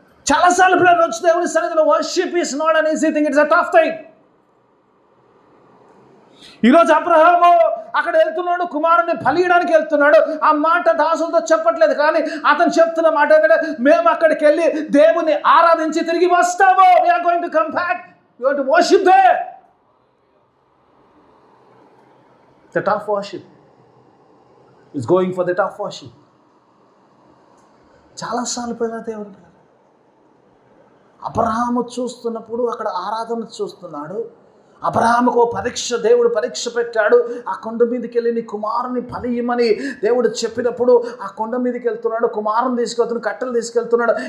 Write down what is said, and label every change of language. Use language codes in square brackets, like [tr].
[te] చాలాసార్లు పిల్లలు వచ్చి దేవుని సన్నిధిలో [en] Worship is not an easy thing, it's a tough thing. [te] ఈరోజు అబ్రహాము అక్కడ వెళ్తున్నాడు, కుమారుని బలియడానికి వెళ్తున్నాడు. ఆ మాట దాసులతో చెప్పట్లేదు, కానీ అతను చెప్తున్న మాట ఏంటంటే, మేము అక్కడికి వెళ్ళి దేవుని ఆరాధించి తిరిగి వస్తాము. [en] We are going to come back. We are going to worship there. The tough worship is going for the tough worship. [te] చాలాసార్లు పిల్లలు దేవుడు అబ్రహాము చూస్తున్నప్పుడు అక్కడ ఆరాధన చూస్తున్నాడు. అబ్రహాముకు పరీక్ష, దేవుడు పరీక్ష పెట్టాడు. ఆ కొండ మీదకి వెళ్ళి నీ కుమారుని బలియమని దేవుడు చెప్పినప్పుడు ఆ కొండ మీదకి వెళ్తున్నాడు, కుమారుని తీసుకెళ్తున్నాడు, కట్టెలు తీసుకెళ్తున్నాడు.